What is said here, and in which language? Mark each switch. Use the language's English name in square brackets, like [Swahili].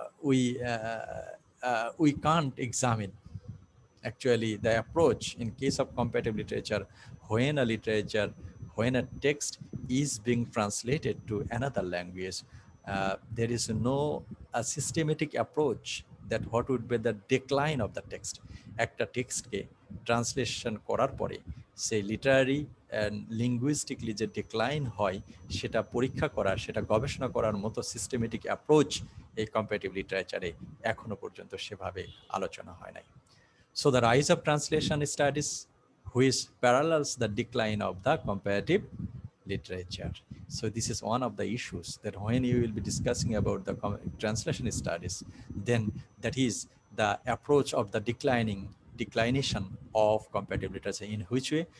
[English] we can't examine actually the approach in case of comparative literature when a text is being translated to another language. There is no a systematic approach that what would be the decline of the text. [Bangla] একটা টেক্সটকে translation করার পরে সেই Literary and লিঙ্গুইস্টিকলি যে decline হয় সেটা পরীক্ষা করার, সেটা গবেষণা করার মতো সিস্টেমেটিক অ্যাপ্রোচ এই কম্পারেটিভ লিটারেচারে এখনো পর্যন্ত সেভাবে আলোচনা হয় নাই। [English] So the rise of translation studies, which parallels the decline of the comparative literature. So this is one of the issues that when you will be discussing about the translation studies, then that is the approach of the declination of comparative literature. In which way?